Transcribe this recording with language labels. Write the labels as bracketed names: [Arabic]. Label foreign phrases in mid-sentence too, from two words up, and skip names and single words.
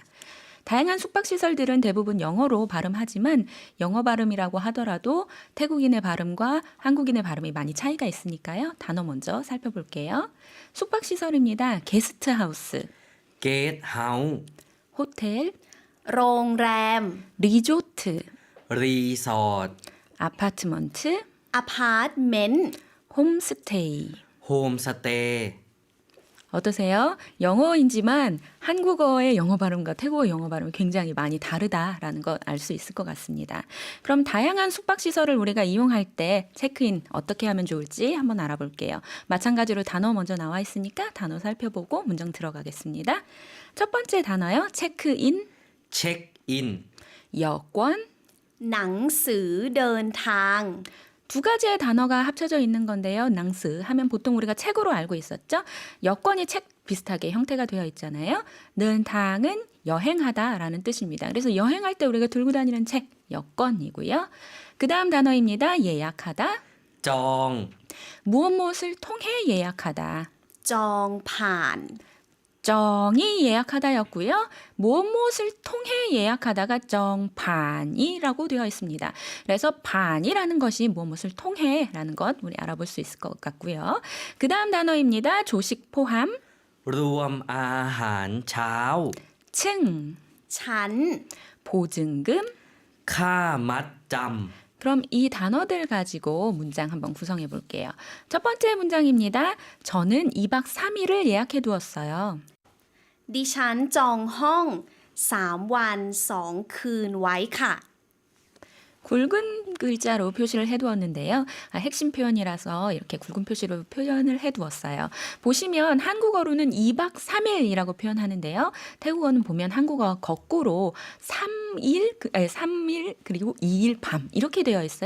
[Korean] 다양한 숙박시설들은 대부분 영어로 발음하지만 영어 발음이라고 하더라도 태국인의 발음과 한국인의 발음이 많이 차이가 있으니까요. 단어 먼저 살펴볼게요. 숙박시설입니다. 게스트하우스, 게스트하우스, 호텔, [Thai] โรงแรม [Korean] 리조트, 리조트, 아파트먼트, [Thai] อพาร์ตเมนต์ [Korean] 홈스테이. 홈스테이. 어떠세요? 영어인지만 한국어의 영어 발음과 태국어 영어 발음이 굉장히 많이 다르다라는 걸 알 수 있을 것 같습니다. 그럼 다양한 숙박시설을 우리가 이용할 때 체크인 어떻게 하면 좋을지 한번 알아볼게요. 마찬가지로 단어 먼저 나와 있으니까 단어 살펴보고 문장 들어가겠습니다. 첫 번째 단어요. 체크인, 체크인, 여권. [Thai] หนังสือเดินทาง [Korean] 두 가지의 단어가 합쳐져 있는 건데요. 낭스 하면 보통 우리가 책으로 알고 있었죠. 여권이 책 비슷하게 형태가 되어 있잖아요. 는탕은 여행하다라는 뜻입니다. 그래서 여행할 때 우리가 들고 다니는 책, 여권이고요. 그 다음 단어입니다. 예약하다. 정, 무엇을 통해 예약하다. [Thai] จองผ่าน [Korean] 정이 예약하다였고요. 무엇을 통해 예약하다가 정반이라고 되어 있습니다. 그래서 반이라는 것이 무엇을 통해라는 것 우리 알아볼 수 있을 것 같고요. 그 다음 단어입니다. 조식 포함, [Thai] รวมอาหารเช้า [Korean] 층, [Thai] ฉัน [Korean] 보증금. [Thai] ค่ามัดจำ [Korean] 그럼 이 단어들 가지고 문장 한번 구성해 볼게요. 첫 번째 문장입니다. 저는 2박 3일을 예약해 두었어요. [Thai] ดิฉันจองห้อง3 วัน 2 คืนไว้ค่ะ [Korean] 굵은 글자로 표시를 해두었는데요. 핵심 표현이라서 이렇게 굵은 표시로 표현을 해두었어요. 보시면 한국어로는 2박 3일이라고 표현하는데요. 태국어는 보면 한국어 거꾸로 3일 그리고 2일 밤 이렇게 되어 있어요.